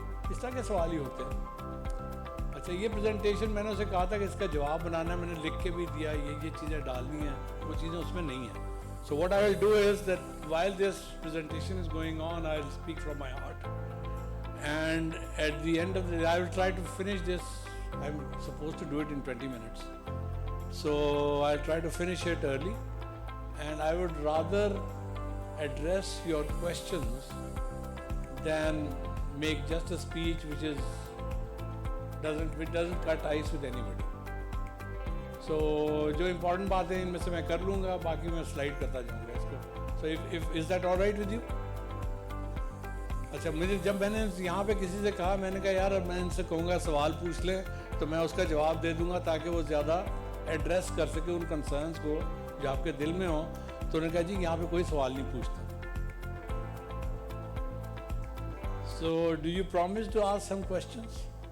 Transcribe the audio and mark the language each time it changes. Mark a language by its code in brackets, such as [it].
[hi] इस तरह के सवाल ही होते हैं. अच्छा, ये प्रेजेंटेशन मैंने उसे कहा था कि इसका जवाब बनाना है, मैंने लिख के भी दिया, ये चीज़ें डालनी हैं, वो चीज़ें उसमें नहीं हैं. [en] So what I will do is that while this presentation is going on, I will speak from my heart. And at the end of the day, I will try to finish this. I'm supposed to do it in 20 minutes. So I'll try to finish it early. And I would rather address your questions than make just a speech which doesn't cut ice with anybody. [hi] So जो important बातें इनमें से मैं कर लूँगा, बाकी मैं slide करता जाऊँगा इसको. [en] So if is that all right with you? [hi] अच्छा, मुझे जब मैंने यहाँ पे किसी से कहा, मैंने कहा यार मैं इनसे कहूँगा सवाल पूछ लें तो मैं उसका जवाब दे दूँगा ताकि वो ज़्यादा एड्रेस कर सके उन कंसर्न्स को जो आपके दिल में हो. तो उन्होंने कहा जी यहाँ पे कोई सवाल नहीं पूछता. [en] So do you promise to ask some questions?